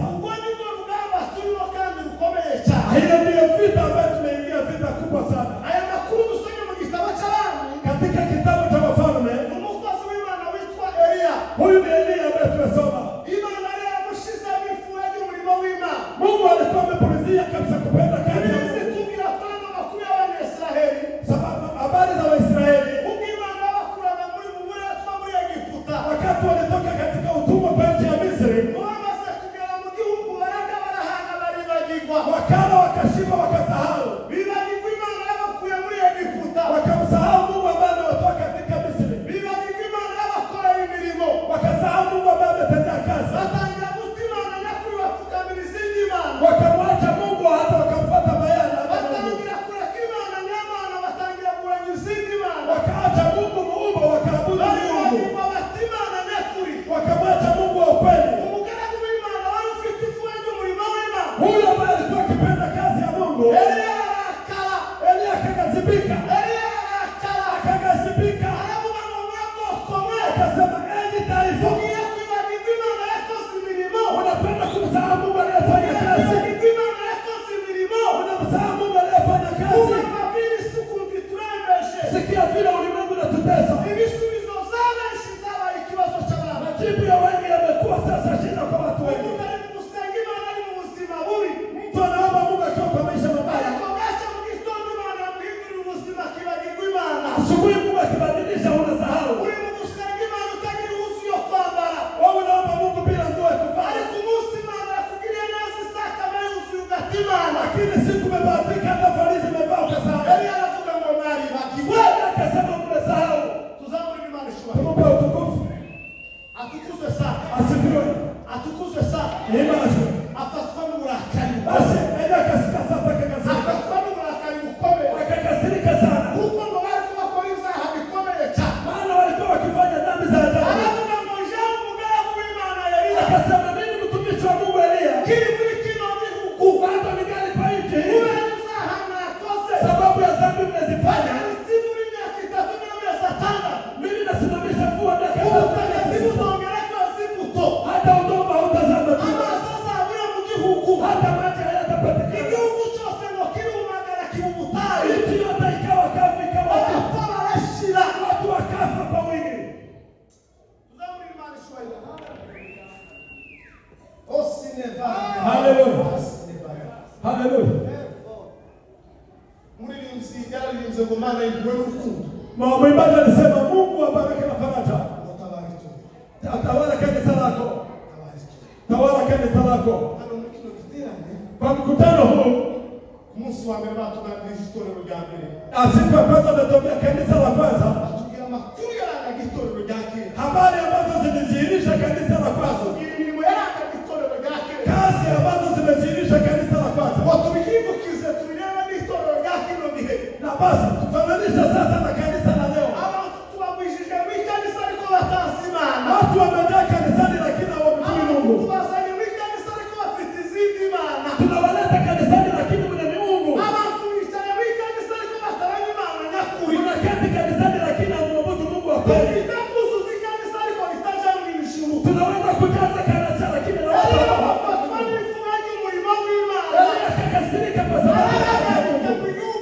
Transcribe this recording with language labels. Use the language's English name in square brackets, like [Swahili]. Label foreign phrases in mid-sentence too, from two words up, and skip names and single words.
[Kinyarwanda] Ubwo ni bwo rugamba turimo kandi rukomeye cyane. [Swahili] Hiyo ndiyo vita ambayo tumeingia, vita kubwa sana. [Kinyarwanda] Aya makuru dusomye mu gitabo cy'Abami, [Swahili] Katika kitabu cha Wafalme, [Kinyarwanda] umukozi w'Imana witwa Eliya, [Swahili] huyu ni Eliya ambaye tumesoma. [Kinyarwanda] Imana yari yaramushize mu ifuhe ry'umurimo w'Imana. [Swahili] Mungu alikuwa amepulizia kabisa kupenda kazi ya [Kinyarwanda] Bibiliya [Swahili] Mungu. [Kinyarwanda] itubwira ko ano makuru y'Abanyesiraheli, [Swahili] Sababu habari za Waisraeli [Kinyarwanda] ubwo Imana yabakuraga muri mu buretwa muri Egiputa, [Swahili] wakati walitoka katika utumwa kwa nchi ya Misri, [Kinyarwanda] ngo bamaze kugera mu gihugu baraga barahanga baribagirwa, [Swahili] wakala wakashiba, wakasahau, [Kinyarwanda] bibagirwa Imana yabakuye muri Egiputa, [Swahili] wakamsahau Mungu ambaye amewatoa katika Misri, [Kinyarwanda] bibagirwa Imana yabakoreye imirimo, [Swahili] wakasahau Mungu ambaye ametendea kazi, [Kinyarwanda] batangira guta Imana nyakuri bapfukamira izindi mana, [Swahili] wakamwacha Mungu hata wakamfuata Bayali hata Mungu, [Kinyarwanda] batangira kureka Imana nyamana, batangira kuranya izindi mana, [Swahili] wakaacha Mungu muumba, wakaabudu Mungu, [Kinyarwanda] baribagirwa bata Imana nyakuri. [Swahili] wakamwacha Mungu wa ukweli. [Kinyarwanda] Umugaragu w'Imana wari ufite ifuhe ry'umurimo w'Imana, [Swahili] Huyu ambaye alikuwa akipenda kazi ya Mungu, [Kinyarwanda] Eliya arakara, [Swahili] Eliya akagazibika, [Kinyarwanda] Eliya arakara, [Swahili] akagazibika, [Kinyarwanda] aravuga ngo mwabwoko mwe, [Swahili] akasema, enyi taifa, [Kinyarwanda] mugiye kwibagirwa Imana yakoze imirimo, [Swahili] unapenda kumsahau Mungu aliyefanya kazi, [Kinyarwanda] kwibagirwa Imana yakoze imirimo, [Swahili] unamsahau Mungu aliyefanya kazi. [Kinyarwanda] umabwira isuku iturembeshe. [Swahili] Sikia vile ulimwengu unatutesa. [Kinyarwanda] Ibisubizo zabenshi zabaye ikibazo cy'abantu. [Swahili] Majibu ya wengi yamekuwa sasa shida kwa watu wengi. [Kinyarwanda] Umuntu ari gusenga Imana ari mu buzima bubi, [Swahili] Mtu anaomba Mungu akiwa kwa maisha mabaya, [Kinyarwanda] ariko bwaca mu gitondo Imana yamuhindurira ubuzima akibagirwa Imana. [Swahili] asubuhi Mungu akibadilisha unasahau. [Kinyarwanda] Uri mu gusenga Imana utagira ubuzi yo kwambara, [Swahili] Wewe unaomba Mungu bila nguo ya kuvaa, [Kinyarwanda] ariko umunsi Imana yakugiriye neza isakame yuzuye ugata Imana. [Swahili] lakini siku umebahatika hata farisi umevaa ukasahau. [Kinyarwanda] Eliya aravuga ngo mwaribagiwe. [Swahili] Wewe akasema umesahau. [Kinyarwanda] Tuzamurire Imana ishubahiro. [Swahili] Tumupe utukufu. [Kinyarwanda] Atukuzwe sana, [Swahili] Asifiwe. [Kinyarwanda] atukuzwe sana. Ibaswe. Afatwa n'uburakari, [Swahili] Basi enda akasika sasa akakasirika. [Kinyarwanda] afatwa n'uburakari bukomeye, [Swahili] Akakasirika sana. [Kinyarwanda] kuko ngo bari kubakora ibyaha bikomeye cyane. [Swahili] Maana walikuwa wakifanya dhambi za ajabu. [Kinyarwanda] Aravuga ngo jewe umugaragu w'Imana Eliya, [Swahili] Akasema, mimi mtumishi wa Mungu Eliya, [Kinyarwanda] kiri muri kino gihugu, [Swahili] bado ningali kwa nchi [Kinyarwanda] kubera ibyaha mwakoze, [Swahili] sababu ya dhambi mmezifanya, [Kinyarwanda] muri imyaka 3 n'amezi 6, [Swahili] mimi nasimamisha mvua miaka [Kinyarwanda] ubutegetsi 3, buzongerako zibuto, [Swahili] hata udongo hautazaa matunda, [Kinyarwanda] amazi azabura mu gihugu, [Swahili] hata maji hayatapatikana, [Kinyarwanda] igihugu cyose ngo kirumagara kiba ubutayu, [Swahili] nchi yote ikawa kavu, ikawa [Kinyarwanda] abapfa barashira. [Swahili] watu wakafa kwa wingi. [Kinyarwanda] Tuzamurire Imana ishubahiro. Osineva. Haleluya. Osineva. Haleluya. Muririmbyi yararimbye ngo Mana y'impuhwe n'urukundo, [Swahili] Mwimbaji alisema, Mungu wa baraka na faraja [Kinyarwanda] utabara itorero, [Swahili] atawala kanisa lako, [Kinyarwanda] utabara itorero. [Swahili] tawala kanisa lako. [Kinyarwanda] Hano muri kino giterane, [Swahili] Kwa mkutano huu, [Kinyarwanda] ku munsi wa mbere batuganirije itorero rya mbere, [Swahili] siku ya kwanza ametokea kanisa la kwanza, [Kinyarwanda] batubwira amakuru yarangaga itorero rya kera, [Swahili] habari ambazo zilizihirisha kanisa la kwanza, [Kinyarwanda] batubwira imirimo yarangaga itorero rya kera, [Swahili] kazi ambazo zimezihirisha kanisa la kwanza. [Kinyarwanda] ngo tubihindukize tubirebe n'itorero rya kino gihe. [Swahili] Na basi tufananishe sasa na kanisa la leo. [Kinyarwanda] Abantu tubagwishije mu ikanisa ariko batazi Imana, [Swahili] Watu wamejaa kanisani lakini hawamjui [Kinyarwanda] abantu [Swahili] Mungu. [Kinyarwanda] tubazanye mu ikanisa ariko bafite izindi mana, [Swahili] Tunawaleta kanisani lakini mna miungu. [Kinyarwanda] abantu bicaye mu ikanisa ariko bataranye Imana nyakuri, [Swahili] Tunaketi kanisani lakini hamwabudu Mungu wa kweli. [Kinyarwanda] bafite kuzuza ikanisa ariko ritaja mu ijuru. [Swahili] Tunaweza kujaza kanisa lakini na watu Eliya hawapo. [Kinyarwanda] bafatwa n'ifuhe ry'umurimo w'Imana, [Swahili] Eliya akakasirika kwa sababu ya kazi ya Mungu.